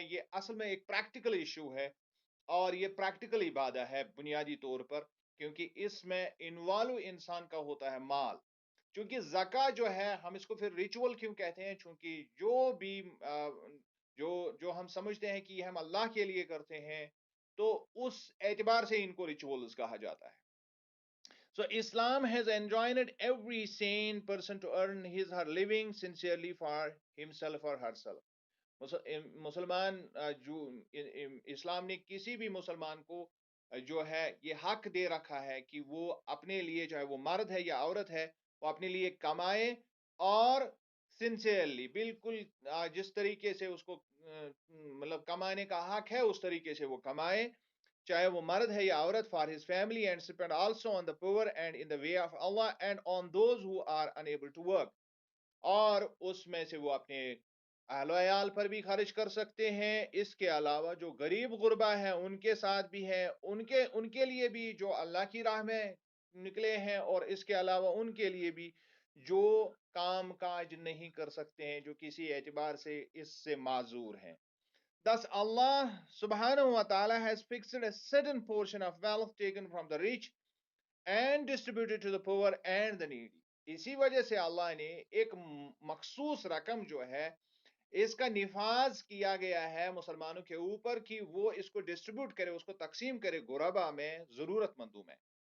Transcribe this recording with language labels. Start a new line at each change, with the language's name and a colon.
Urdu: یہ اصل میں ایک پریکٹیکل ایشو ہے اور یہ پریکٹیکل عبادت ہے بنیادی طور پر، کیونکہ اس میں انوالو انسان کا ہوتا ہے مال. چونکہ زکوٰۃ جو ہے ہم اس کو پھر ریچول کیوں کہتے ہیں؟ چونکہ جو بھی جو ہم سمجھتے ہیں کہ یہ ہم اللہ کے لیے کرتے ہیں تو اس اعتبار سے ان کو ریچولز کہا جاتا ہے.
English: So Islam has enjoined every sane person to earn his her living sincerely for himself or herself.
Urdu: مسلمان جو اسلام نے کسی بھی مسلمان کو جو ہے یہ حق دے رکھا ہے کہ وہ اپنے لیے، چاہے وہ مرد ہے یا عورت ہے، وہ اپنے لیے کمائے اور سنسیئرلی، بالکل جس طریقے سے اس کو مطلب کمانے کا حق ہے اس طریقے سے وہ کمائے، چاہے وہ مرد ہے یا عورت.
English: For his family and spend also on the poor and in the way of اللہ and on those who are unable to work.
Urdu: اور اس میں سے وہ اپنے اہل و عیال پر بھی خرچ کر سکتے ہیں. اس کے علاوہ جو غریب غربا ہیں ان کے ساتھ بھی ہے، ان کے لیے بھی جو اللہ کی راہ میں نکلے ہیں، اور اس کے علاوہ ان کے لیے بھی جو کام کاج نہیں کر سکتے ہیں، جو کسی اعتبار سے اس سے معذور ہیں.
English: Thus Allah subhanahu wa ta'ala has fixed a certain portion of wealth taken from the rich and distributed to the poor and the needy.
Urdu: اسی وجہ سے اللہ نے ایک مخصوص رقم جو ہے اس کا نفاذ کیا گیا ہے مسلمانوں کے اوپر کہ وہ اس کو ڈسٹریبیوٹ کرے، اس کو تقسیم کرے غربا میں، ضرورت مندوں میں.